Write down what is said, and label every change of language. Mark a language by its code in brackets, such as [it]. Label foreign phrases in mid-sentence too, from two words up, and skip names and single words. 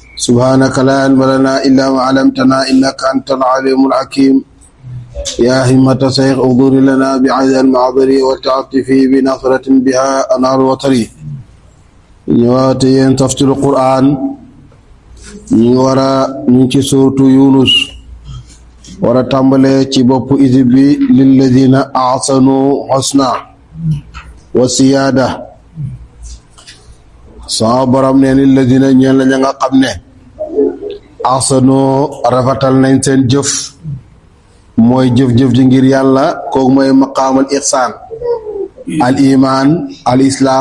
[ar] سبحانك لا علم لنا إلا ما علمتنا إنك أنت العليم الحكيم يا همة شيخ اغفر لنا بعز المعبر وتعطفي بنصرة بها أنار وطري [wo] ñëwaate yéen tafsiru Qur'an ñu ngi war a ñu ci suuratu Yunus war a tàmbale ci bopp isib bi [ar] للذين أحسنوا الحسنى وزيادة [wo] sama borom ne lilladina ñeen la ña nga xam ne ahsanu rafetal nañ seen jëf mooy jëf-jëf ji ngir yàlla kooku mooy [ar] مقام الإحسان الإيمان الإسلام